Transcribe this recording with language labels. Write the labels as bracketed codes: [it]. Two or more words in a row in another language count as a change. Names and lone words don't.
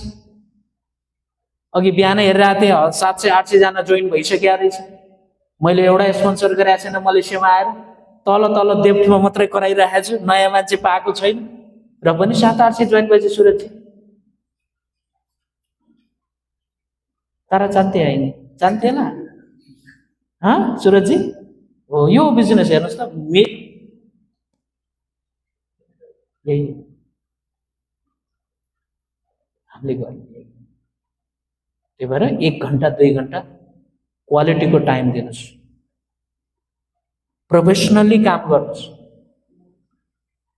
[ne] अघि बिहान हेरिरहेको थिएँ 700-800 जना जोइन भइसक्या रहेछ। मैले एउटा स्पोन्सर गरेको छैन मलेसियामा आएर, तल डेप्थमा मात्रै कराइरहेको छु, नयाँ मान्छे पाएको छैन। र पनि 700-800 जोइन भएपछि सुरज तारा चाहते होइन, [hi] चाहते ना? हाँ सूरज जी हो, [ne] यो बिजनेस हेर्नुहोस् त, यही हामीले गर्ने। त्यही भएर 1 घन्टा 2 घन्टा क्वालिटीको टाइम दिनुहोस्, प्रोफेसनली काम गर्नुहोस्, हावादारी काम नगर्नुहोस्।